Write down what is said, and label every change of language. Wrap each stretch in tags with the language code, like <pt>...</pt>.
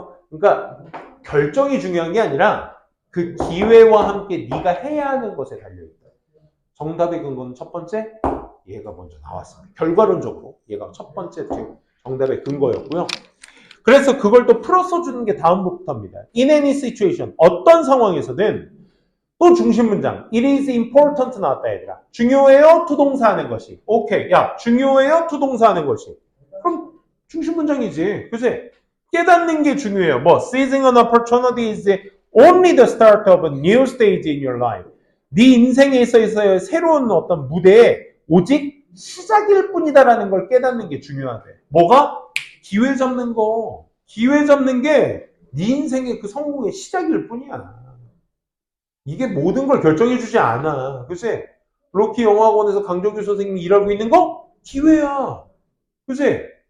<ko>그러니까 결정이 중요한 게 아니라 그 기회와 함께 네가 해야 하는 것에 달려있다. 정답의 근거는 첫 번째, 얘가 먼저 나왔습니다. 결과론적으로 얘가 첫 번째 정답의 근거였고요. 그래서 그걸 또 풀어서 주는 게 다음부터입니다.</ko> <en>In any situation,</en> <ko>어떤 상황에서든 또 중심 문장.</ko> <en>It is important</en> <ko>나왔다 얘들아. 중요해요? 투동사 하는 것이. 오케이. 야, 중요해요? 투동사 하는 것이. 그럼 중심 문장이지. 그치? 깨닫는 게 중요해요.</ko> <en>뭐 seizing an opportunity is only the start of a new stage in your life.</en> <ko>네 인생에 있어서의 새로운 어떤 무대에 오직 시작일 뿐이다라는 걸 깨닫는 게 중요하대. 뭐가? 기회 잡는 거. 기회 잡는 게 네 인생의 그 성공의 시작일 뿐이야. 이게 모든 걸 결정해주지 않아. 그치? 로키 영어학원에서 강정규 선생님이 일하고 있는 거? 기회야. 그치?</ko>